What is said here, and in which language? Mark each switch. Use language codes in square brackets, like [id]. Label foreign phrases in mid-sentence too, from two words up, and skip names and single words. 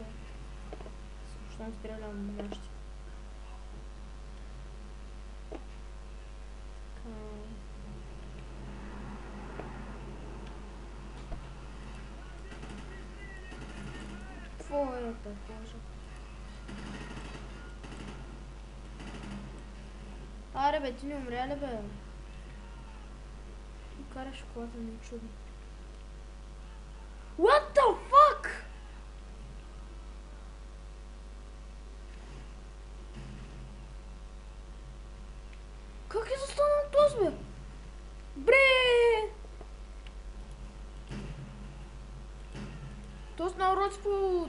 [bg] Щом стрелям нашите. Твоята кожа. Аре, бе, ти не умря ли, бе? И караш колата ми чудно. [en] What the fuck? [bg] Как е застанал този, бе? Бре! Този народ по...